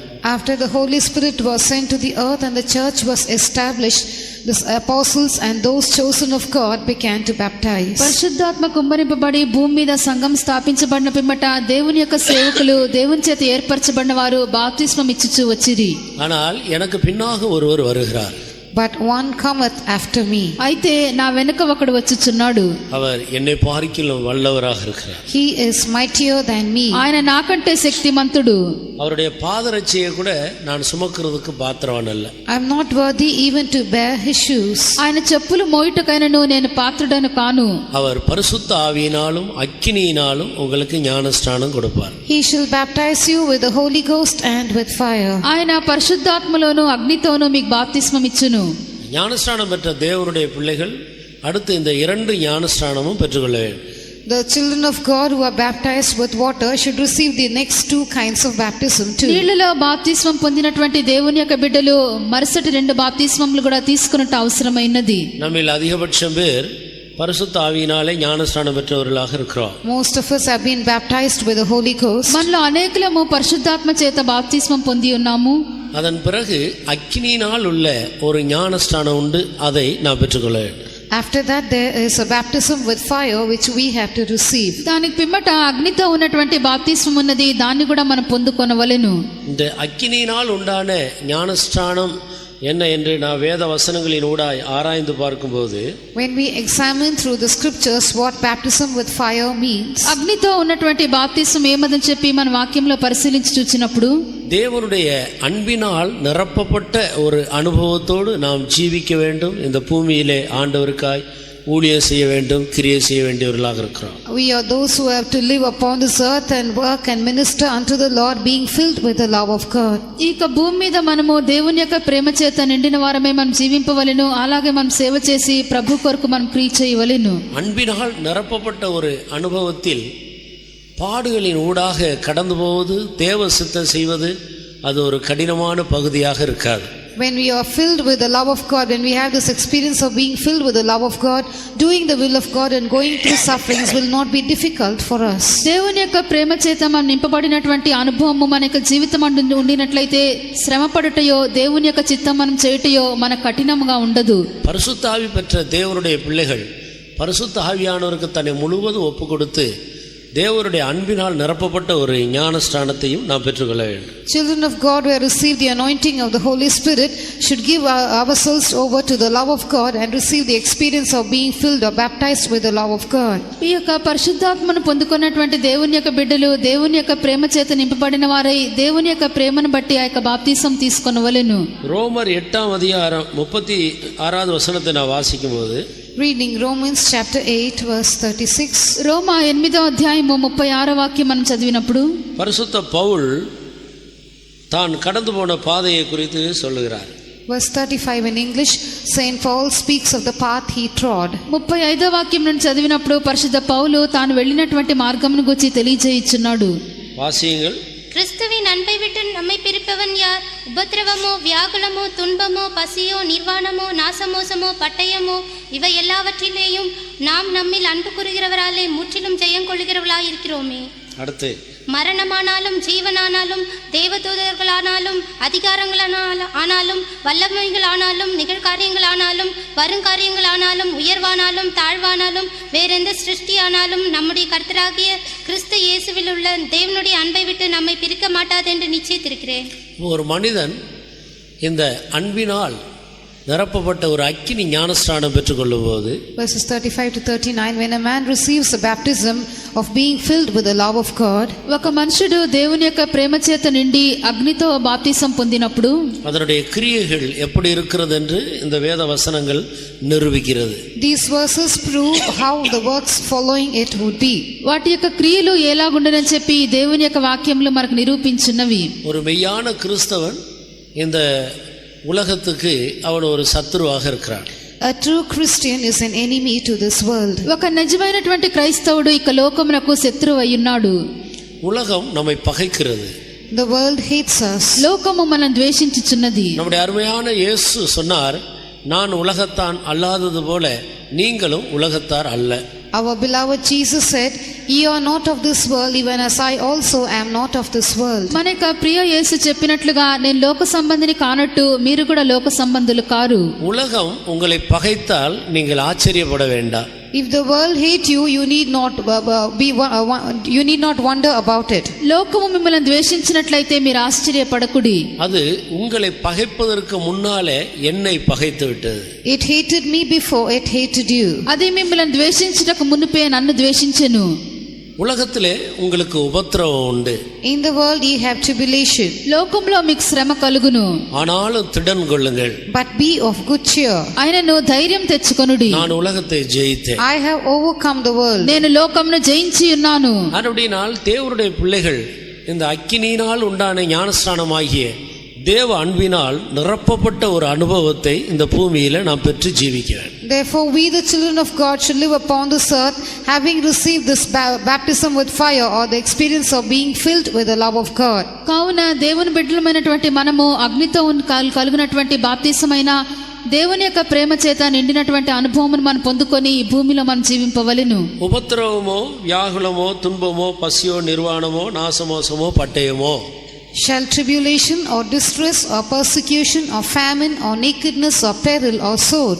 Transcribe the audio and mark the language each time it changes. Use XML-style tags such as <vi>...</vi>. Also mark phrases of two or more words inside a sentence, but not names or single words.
<en>After the Holy Spirit was sent to the earth and the church was established, the apostles and those chosen of God began to baptize.</en> <te>పరిశుద్ధాత్మ కుమ్మరింపబడి భూమి మీద సంఘం స్థాపించబడిన పిమ్మట దేవుని యొక్క సేవకులు దేవుని చేత ఏర్పరచబడిన వారు బాప్తిస్మం ఇచ్చుచూ వచ్చిరి.</te> <ta>ஆனால் எனக்கு பின்னாக ஒருவர் வருகிறார்.</ta> <en>But one cometh after me.</en> <te>అయితే నా వెనుక ఒకడు వచ్చుచున్నాడు.</te> <ta>அவர் என்னை பார்க்கிலும் வல்லவராக இருக்கிறார்.</ta> <en>He is mightier than me.</en> <te>ఆయన నాకంటే శక్తిమంతుడు.</te> <ta>அவருடைய பாதரட்சையை கூட நான் சுமக்கிறதுக்கு பாத்திரவான் அல்ல.</ta> <en>I am not worthy even to bear his shoes.</en> <te>ఆయన చెప్పులు మోయుటకైనను నేను పాత్రుడను కాను.</te> <ta>அவர் பரிசுத்த ஆவியினாலும் அக்கினியினாலும் உங்களுக்கு ஞானஸ்நானம் கொடுப்பார்.</ta> <en>He shall baptize you with the Holy Ghost and with fire.</en> <te>ఆయన పరిశుద్ధాత్మలోను అగ్నితోను మీకు బాప్తిస్మం ఇచ్చును.</te> <ta>ஞானஸ்நானம் பெற்ற தேவனுடைய பிள்ளைகள் அடுத்து இந்த 2 ஞானஸ்நானமும் பெற்றுக்கொள்ள வேண்டும்.</ta> <en>The children of God who are baptized with water should receive the next 2 kinds of baptism too.</en> <te>నీళ్లలో బాప్తిస్మం పొందినటువంటి దేవుని యొక్క బిడ్డలు మరుసటి 2 బాప్తిస్మములు కూడా తీసుకున్నట్టు అవసరమైనది.</te> <ta>நம்மில் அதிகபட்சம் பேர் பரிசுத்த ஆவியினாலே ஞானஸ்நானம் பெற்றவர்களாக இருக்கிறோம்.</ta> <en>Most of us have been baptized with the Holy Ghost.</en> <te>మనలో అనేకులము పరిశుద్ధాత్మ చేత బాప్తిస్మం పొంది ఉన్నాము.</te> <ta>அதன் பிறகு அக்கினியினால் உள்ள ஒரு ஞானஸ்நானம் உண்டு, அதை நான் பெற்றுக்கொள்ள வேண்டும்.</ta> <en>After that there is a baptism with fire which we have to receive.</en> <te>దానికి పిమ్మట అగ్నితో ఉన్నటువంటి బాప్తిస్మం ఉన్నది, దాన్ని కూడా మనం పొందుకొనవలెను.</te> <ta>இந்த அக்கினியினால் உண்டான ஞானஸ்நானம் என்ன என்று நான் வேத வசனங்களின் ஊடாய் ஆராய்ந்து பார்க்கும்போது,</ta> <en>When we examine through the scriptures what baptism with fire means,</en> <te>అగ్నితో ఉన్నటువంటి బాప్తిస్మం ఏమదని చెప్పి మన వాక్యంలో పరిశీలించి చూచినప్పుడు</te> <ta>தேவனுடைய அன்பினால் நிரப்பப்பட்ட ஒரு அனுபவத்தோடு நாம் ஜீவிக்க வேண்டும். இந்த பூமியிலே ஆண்டவருக்காய் ஊழியம் செய்ய வேண்டும், கிரியை செய்ய வேண்டியவர்களாக இருக்கிறோம்.</ta> <en>we are those who have to live upon this earth and work and minister unto the Lord, being filled with the love of God.</en> <te>ఈ భూమి మీద మనము దేవుని యొక్క ప్రేమ చేత నిండిన వారమే మనం జీవింపవలెను. అలాగే మనం సేవ చేసి ప్రభు కొరకు మనం క్రియ చేయవలెను.</te> <ta>அன்பினால் நிரப்பப்பட்ட ஒரு அனுபவத்தில் பாடுகளின் ஊடாக கடந்து போவது, தேவ சித்தம் செய்வது அது ஒரு கடினமான பகுதியாக இருக்காது.</ta> <en>When we are filled with the love of God, when we have this experience of being filled with the love of God, doing the will of God and going through sufferings will not be difficult for us.</en> <te>దేవుని యొక్క ప్రేమ చేత మనం నింపబడినటువంటి అనుభవము మన యొక్క జీవితం ఉండినట్లయితే శ్రమపడుటయో దేవుని యొక్క చిత్తం మనం చేయుటయో మన కఠినంగా ఉండదు.</te> <ta>பரிசுத்த ஆவி பெற்ற தேவனுடைய பிள்ளைகள் பரிசுத்த ஆவியானவருக்கு தன்னை முழுவதும் ஒப்பு கொடுத்து தேவனுடைய அன்பினால் நிரப்பப்பட்ட ஒரு ஞானஸ்நானத்தையும் நாம் பெற்றுக்கொள்ள வேண்டும்.</ta> <en>Children of God who have received the anointing of the Holy Spirit should give ourselves over to the love of God and receive the experience of being filled or baptized with the love of God.</en> <te>ఈ యొక్క పరిశుద్ధాత్మను పొందుకున్నటువంటి దేవుని యొక్క బిడ్డలు దేవుని యొక్క ప్రేమ చేత నింపబడిన వారై దేవుని యొక్క ప్రేమను బట్టి ఆ యొక్క బాప్తిసం తీసుకొనవలెను.</te> <ta>ரோமர் 8ஆம் அதிகாரம் 36வது வசனத்தை நான் வாசிக்கும்போது</ta> <en>Reading Romans chapter 8 verse 36.</en> <te>రోమా 8వ అధ్యాయము 36వ వాక్యం మనం చదివినప్పుడు</te> <ta>பரிசுத்த பவுல் தான் கடந்து போன பாதையை குறித்து சொல்லுகிறார்.</ta> <en>Verse 35 in English, Saint Paul speaks of the path he trod.</en> <te>35వ వాక్యం నుండి చదివినప్పుడు పరిశుద్ధ పౌలు తాను వెళ్ళినటువంటి మార్గమును గురించి తెలియజేయుచున్నాడు.</te> <ta>வாசியுங்கள். கிறிஸ்துவின் அன்பை விட்டு நம்மை பிரிப்பவன் யார்? உபத்திரவமோ, வியாகுலமோ, துன்பமோ, பசியோ, நிர்வாணமோ, நாசமோசமோ, பட்டயமோ, இவை எல்லாவற்றிலேயும் நாம் நம்மில் அன்பு கூறுகிறவராலே முற்றிலும் ஜெயம் கொள்ளுகிறவர்களாய் இருக்கிறோமே. அடுத்து மரணமானாலும் ஜீவனானாலும் தேவதூதர்களானாலும் அதிகாரங்களானாலும் வல்லமைகளானாலும் நிகழ்காரியங்களானாலும் வருங்காரியங்களானாலும் உயர்வானாலும் தாழ்வானாலும் வேறெந்த சிருஷ்டியானாலும் நம்முடைய கர்த்தராகிய கிறிஸ்து இயேசுவில் உள்ள தேவனுடைய அன்பை விட்டு நம்மை பிரிக்க மாட்டாது என்று நிச்சயித்திருக்கிறேன். ஒரு மனிதன் இந்த அன்பினால் நிரப்பப்பட்ட ஒரு அக்கினி ஞானஸ்நானம் பெற்றுக்கொள்ளும் போது</ta> <en>Verses 35 to 39, when a man receives the baptism of being filled with the love of God,</en> <te>ఒక మనుషుడు దేవుని యొక్క ప్రేమ చేత నిండి అగ్నితో బాప్తిసం పొందినప్పుడు</te> <ta>அதனுடைய கிரியைகள் எப்படி இருக்கிறது என்று இந்த வேத வசனங்கள் நிரூபிக்கிறது.</ta> <en>these verses prove how the works following it would be.</en> <te>వాటి యొక్క క్రియలు ఎలాగుండనని చెప్పి దేవుని యొక్క వాక్యములు మనకు నిరూపించున్నవి.</te> <ta>ஒரு மெய்யான கிறிஸ்தவன் இந்த உலகத்துக்கு அவன் ஒரு சத்துருவாக இருக்கிறான்.</ta> <en>A true Christian is an enemy to this world.</en> <te>ఒక నిజమైనటువంటి క్రైస్తవుడు ఇక లోకమునకు శత్రువు అయ్యున్నాడు.</te> <ta>உலகம் நம்மை பகைக்கிறது.</ta> <en>The world hates us.</en> <te>లోకము మనం ద్వేషించుచున్నది.</te> <ta>நம்முடைய அருமையான இயேசு சொன்னார், நான் உலகத்தான் அல்லாதது போல நீங்களும் உலகத்தார் அல்ல.</ta> <en>Our beloved Jesus said, ye are not of this world, even as I also am not of this world.</en> <te>మన యొక్క ప్రియ యేసు చెప్పినట్లుగా నేను లోక సంబంధిని కానట్టు మీరు కూడా లోక సంబంధులు కారు.</te> <ta>உலகம் உங்களை பகைத்தால் நீங்கள் ஆச்சரியப்பட வேண்டாம்.</ta> <en>If the world hate you, you need not wonder about it.</en> <te>లోకము మిమ్మల్ని ద్వేషించినట్లయితే మీరు ఆశ్చర్యపడకుడి.</te> <ta>அது உங்களை பகைப்பதற்கு முன்னாலே என்னை பகைத்து விட்டது.</ta> <en>It hated me before it hated you.</en> <te>అది మిమ్మల్ని ద్వేషించుటకు మునుపే నన్ను ద్వేషించెను.</te> <ta>உலகத்திலே உங்களுக்கு உபத்திரவம் உண்டு.</ta> <en>In the world ye have tribulation.</en> <te>లోకంలో మీకు శ్రమ కలుగును.</te> <ta>ஆனாலும் திடன் கொள்ளுங்கள்.</ta> <en>But be of good cheer.</en> <te>ఆయనను ధైర్యం తెచ్చుకొనుడి.</te> <ta>நான் உலகத்தை ஜெயித்தேன்.</ta> <en>I have overcome the world.</en> <te>నేను లోకమును జయించి ఉన్నాను.</te> <ta>அப்படினால் தேவனுடைய பிள்ளைகள் இந்த அக்கினியினால் உண்டான ஞானஸ்நானமாகிய தேவ அன்பினால் நிரப்பப்பட்ட ஒரு அனுபவத்தை இந்த பூமியில நாம் பெற்று ஜீவிக்க வேண்டும்.</ta> <en>Therefore we the children of God should live upon this earth having received this baptism with fire, or the experience of being filled with the love of God.</en> <te>కావున దేవుని బిడ్డలమైనటువంటి మనము అగ్నితో కలుగునటువంటి బాప్తిసమైన దేవుని యొక్క ప్రేమ చేత నిండినటువంటి అనుభవమును మనం పొందుకొని ఈ భూమిలో మనం జీవింపవలెను.</te> <ta>உபத்திரவமோ, வியாகுலமோ, துன்பமோ, பசியோ, நிர்வாணமோ, நாசமோசமோ, பட்டயமோ,</ta> <en>shall tribulation or distress or persecution or famine or nakedness or peril or sword.</en>